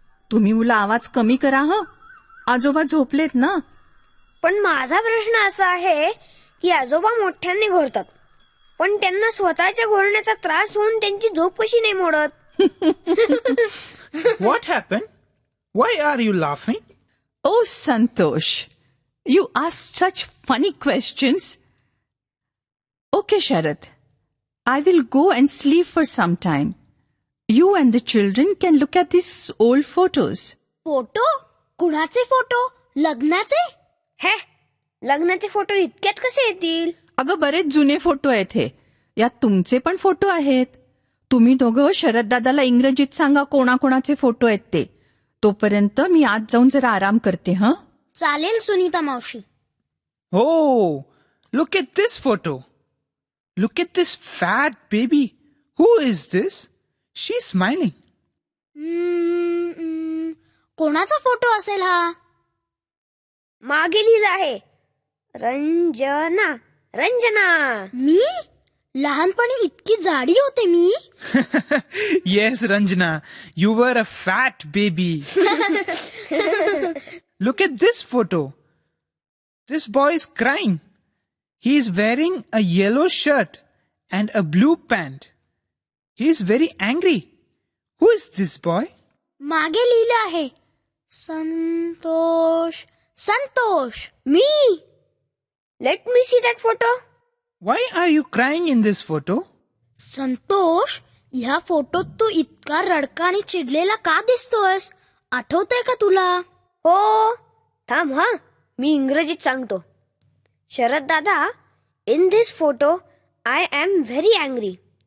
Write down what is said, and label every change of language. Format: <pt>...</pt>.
<mr>तुम्ही मुलं आवाज कमी करा हं. आजोबा झोपलेत ना. पण माझा प्रश्न असा आहे की आजोबा मोठ्याने घोरतात, पण त्यांना स्वतःच्या घोरण्याचा त्रास होऊन त्यांची झोप कशी नाही मोडत?</mr> <en>What happened? Why are you laughing? Oh, Santosh, you ask such funny questions. Okay, Sharad, I will go and sleep for some time. You and the children can look at these old photos.</en> <mr>Photo? कुणाचे photo? लग्नाचे? हे, लग्नाचे photo इतक्यात कसे येतील? अगं बरेच जुने फोटो आहेत हे. यात तुमचे पण फोटो आहेत. तुम्ही दोघं शरद दादाला इंग्रजीत सांगा कोणाकोणाचे फोटो आहेत ते. तोपर्यंत मी आज जाऊन जरा आराम करते. हं, चालेल सुनीता मावशी.</mr> <en>Oh, look at this photo. Look at this fat baby. Who is this? She's smiling.</en> <mr>कोणाचा फोटो असेल हा? मागे लिहिलं आहे रंजना. रंजना. मी लहानपणी इतकी जाडी होते मी.</mr> <en>Yes, Ranjana, you were a fat baby. Look at this photo. This boy is crying. He is wearing a yellow shirt and a blue pant. He is very angry. Who is this boy?</en> <mr>मागे लिहिलं आहे संतोष. संतोष. मी.</mr> <en>Let me see that photo. Why are you crying in this photo?</en> <mr>Santosh, ह्या फोटोत तू इतका रडका आणि चिडलेला का दिसतोयस? आठवतंय का तुला? हो. थांब हा, मी इंग्रजीत सांगतो.</mr> <en>शरद दादा, in this photo I am very angry.</en>